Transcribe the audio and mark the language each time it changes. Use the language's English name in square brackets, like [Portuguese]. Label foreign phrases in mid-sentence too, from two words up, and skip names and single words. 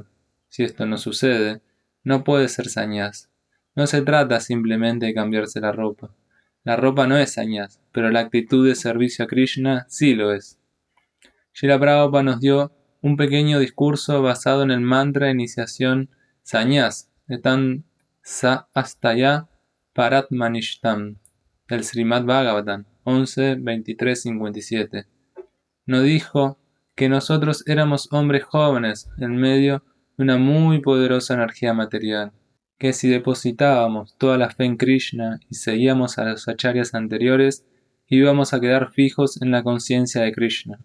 [Spanish] Si esto no sucede, no puedes ser sannyas. No se trata simplemente de cambiarse la ropa. La ropa no es sannyas, pero la actitud de servicio a Krishna sí lo es. Srila Prabhupada nos dio un pequeño discurso basado en el mantra de iniciación sannyas, [Sanskrit] एतां स आस्थाय परात्मनिष्ठाम्, [Spanish] del Srimad Bhagavatam 11.23.57. Nos dijo que nosotros éramos hombres jóvenes en medio de una muy poderosa energía material, que si depositábamos toda la fe en Krishna y seguíamos a los acharyas anteriores, íbamos a quedar fijos en la conciencia de Krishna.